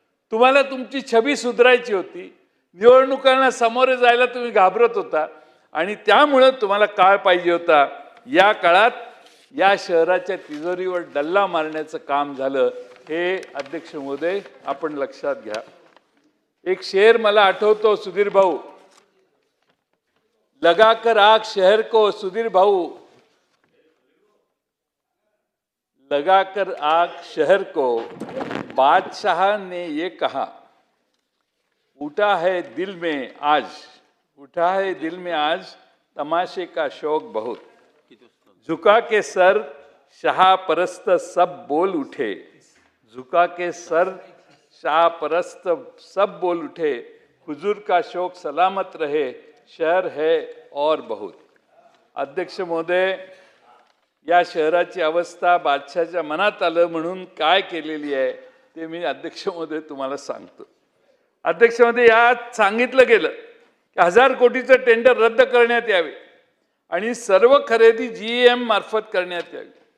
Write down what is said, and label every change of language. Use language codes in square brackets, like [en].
[mr] तुम्हाला तुमची छबी सुधारायची होती. निवडणुकांना सामोरे जायला तुम्ही घाबरत होता आणि त्यामुळे तुम्हाला काळ पाहिजे होता. या काळात या शहराच्या तिजोरीवर डल्ला मारण्याचं काम झालं. हे अध्यक्ष महोदय आपण लक्षात घ्या. एक शेर मला आठवतो, [hi] सुधीर भाऊ, लगाकर आग शहर को, सुधीर भाऊ, लगाकर आग शहर को, बादशाह ने ये कहा, उठा है दिल में आज, उठा है दिल में आज तमाशे का शौक बहुत, झुका के सर शाह परस्त सब बोल उठे, झुका के सर शाह परस्त सब बोल उठे, हुजूर का शौक सलामत रहे, शहर है और बहुत. [mr] अध्यक्ष महोदय, या शहराची अवस्था बादशाहच्या मनात आलं म्हणून काय केलेली आहे ते मी अध्यक्ष महोदय तुम्हाला सांगतो. अध्यक्ष महोदय, यात सांगितलं गेलं की 1000 कोटीचं टेंडर रद्द करण्यात यावे आणि सर्व खरेदी GEM मार्फत करण्यात यावी.